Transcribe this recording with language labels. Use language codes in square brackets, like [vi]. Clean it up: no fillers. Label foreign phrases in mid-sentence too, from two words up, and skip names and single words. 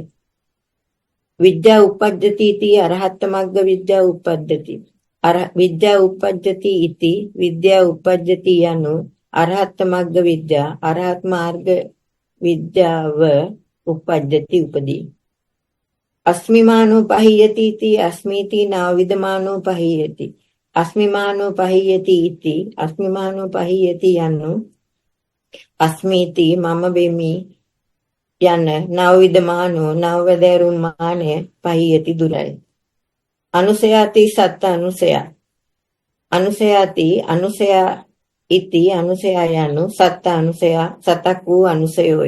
[pi] විද්‍යා උපජ්ජති इति අරහත් මග්ග විද්‍යා උපජ්ජති. විද්‍යා උපජ්ජති इति විද්‍යා උපජ්ජති යනු අරහත් මග්ග විද්‍යා [si] අරහත් මාර්ග විද්‍යාව [pi] උපජ්ජති උපදී. අස්මිමානෝ පහියති इति අස්මීති නාවිදමානෝ පහියති. අස්මිමානෝ පහියති इति අස්මිමානෝ පහියති යනු අස්මීති [si] මම වෙමි යන [pi] නවවිදමානෝ [si] නවවැදෑරුම් මානය [pi] පහියති දුරයි. අනුසයාති සත්ත අනුසය. අනුසයාති අනුසය ඉති අනුසය යනු සත්ත අනුසය [si] සතක් වූ අනුසයෝය.